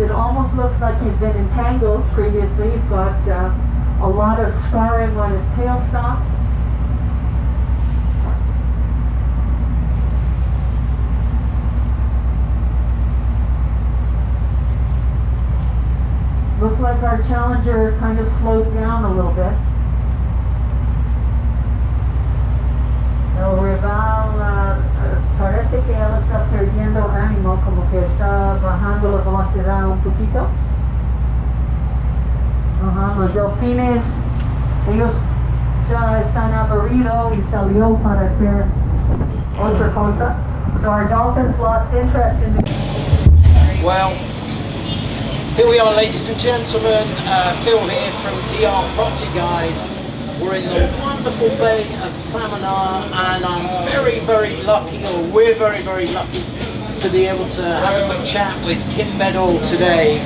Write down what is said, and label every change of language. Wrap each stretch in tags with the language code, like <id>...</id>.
<en>It almost looks like he's been entangled previously. He's got a lot of scarring on his tailstock. Looked like our Challenger kind of slowed down a little bit.</en> <es>El rival parece que él está perdiendo ánimo, como que está bajando la velocidad un poquito. Los delfines, ellos ya están aburridos y salió para hacer otra cosa.</es> <en>So our dolphins lost interest in the... Well, here we are, ladies and gentlemen. Phil here from DR Property Guys. We're in the wonderful bay of Samana, and I'm very, very lucky, or we're very, very lucky to be able to have a quick chat with Kim Beball today.</en>